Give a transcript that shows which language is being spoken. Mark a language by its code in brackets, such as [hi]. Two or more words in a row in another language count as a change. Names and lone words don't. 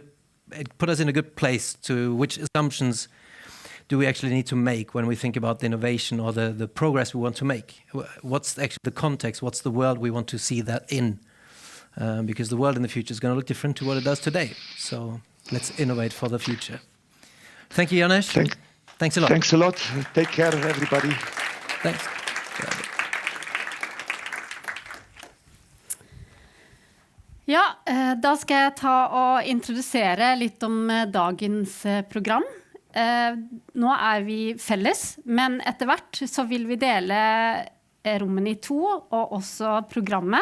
[en] It put us in a good place to which assumptions do we actually need to make when we think about the innovation or the progress we want to make? What's actually the context? What's the world we want to see that in? Because the world in the future is going to look different to what it does today. So let's innovate for the future. Thank you, Janusz. Thanks a lot. Thanks a lot. Take care, everybody. Thanks. [no] Ja, da skal jeg ta og introdusere litt om dagens program. Nå vi felles, men etter hvert så vil vi dele rommene i to, og også programmet.